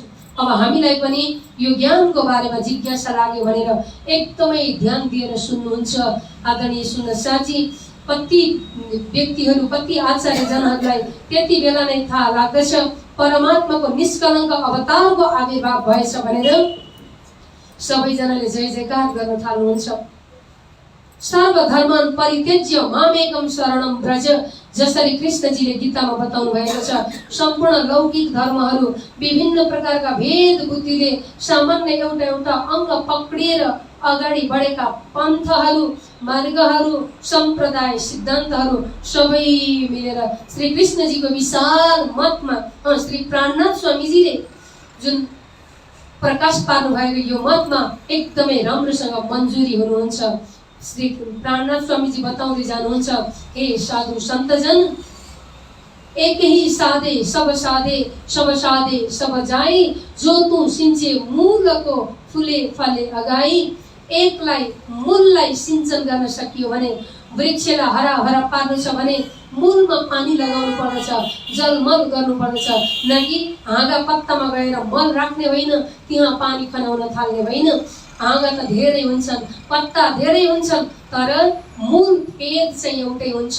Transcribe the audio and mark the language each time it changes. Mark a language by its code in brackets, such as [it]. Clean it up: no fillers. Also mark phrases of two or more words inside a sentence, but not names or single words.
[ne] अब हामीलाई पनि यो ज्ञानको बारेमा जिज्ञासा लाग्यो भनेर एकदमै ध्यान दिएर सुन्नुहुन्छ। आदरणीय सुन्दर शाहजी, कति व्यक्तिहरू, कति आचार्यजनहरूलाई त्यति बेला नै थाहा लाग्दछ परमात्माको निष्कलङ्क अवतारको आविर्भाव भएछ भनेर सबैजनाले जय जयकार गर्न थाल्नुहुन्छ। [sa] सर्वधर्मान परित्यज्य मामेकम शरणम व्रज, [ne] जसरी कृष्णजीले गीतामा बताउनु भएको छ। सम्पूर्ण लौकिक धर्महरू विभिन्न प्रकारका भेद बुद्धिले सामान्य एउटा एउटा अङ्ग पक्रिएर अगाडि बढेका पन्थहरू, मार्गहरू, सम्प्रदाय, सिद्धान्तहरू सबै मिलेर श्री कृष्णजीको विशाल मतमा श्री प्राणनाथ स्वामीजीले जुन प्रकाश पार्नु भएको यो मतमा एकदमै राम्रोसँग मन्जुरी हुनुहुन्छ। श्री प्राणनाथ स्वामीजी बताउँदै जानुहुन्छ, [hi] हे साधु सन्तजन, एक ही साधे सब जाई, जो तू सिंचे मूल को फुले फले अगाई। [ne] एकलाई मूललाई सिंचन गर्न सकियो भने, वृक्षलाई हरा भरा पार्नु छ भने मूलमा पानी लगाउनु पर्दछ, जलमल गर्नु पर्दछ। न कि हाँगा पत्तामा गएर मल राख्ने होइन, त्यहाँ पानी खनाउन थाल्ने होइन। हाँगा त धेरै हुन्छन्, पत्ता धेरै हुन्छन्, तर मूल फेद चाहिँ एउटै हुन्छ।